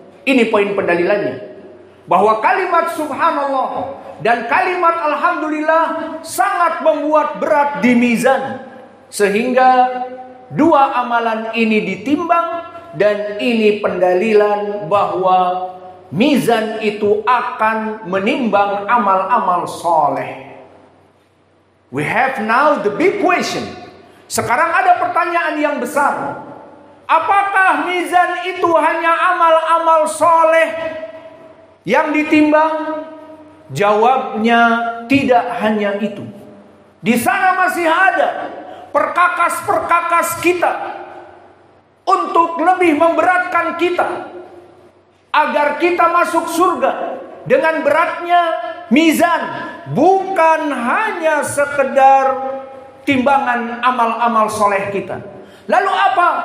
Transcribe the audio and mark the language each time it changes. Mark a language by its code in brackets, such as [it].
[id] Ini poin pendalilannya, bahwa kalimat subhanallah dan kalimat alhamdulillah sangat membuat berat di mizan, sehingga dua amalan ini ditimbang. Dan ini pendalilan bahwa mizan itu akan menimbang amal-amal soleh. [en] We have now the big question. [id] Sekarang ada pertanyaan yang besar. Apakah mizan itu hanya amal-amal soleh yang ditimbang? Jawabnya tidak hanya itu. Di sana masih ada perkakas-perkakas kita untuk lebih memberatkan kita agar kita masuk surga dengan beratnya mizan, bukan hanya sekedar timbangan amal-amal soleh kita. Lalu apa?